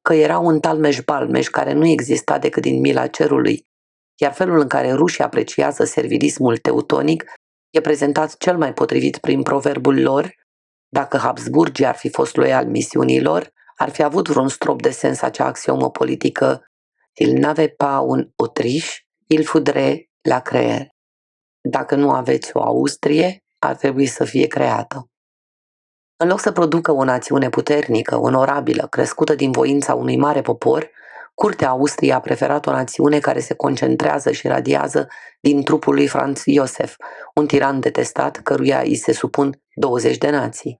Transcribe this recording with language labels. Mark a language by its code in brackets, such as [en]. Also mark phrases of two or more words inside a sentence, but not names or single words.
[ro] că era un talmeș-balmeș care nu exista decât din mila cerului, iar felul în care rușii apreciază servilismul teutonic e prezentat cel mai potrivit prin proverbul lor: dacă Habsburgii ar fi fost loiali misiunilor, ar fi avut vreun strop de sens acea axiomă politică: [fr] il n'avait pas un Autriche, il faudrait la créer. [ro] Dacă nu aveți o Austrie, ar trebui să fie creată. În loc să producă o națiune puternică, onorabilă, crescută din voința unui mare popor, Curtea Austriei a preferat o națiune care se concentrează și radiază din trupul lui Franz Josef, un tiran detestat căruia îi se supun 20 de nații.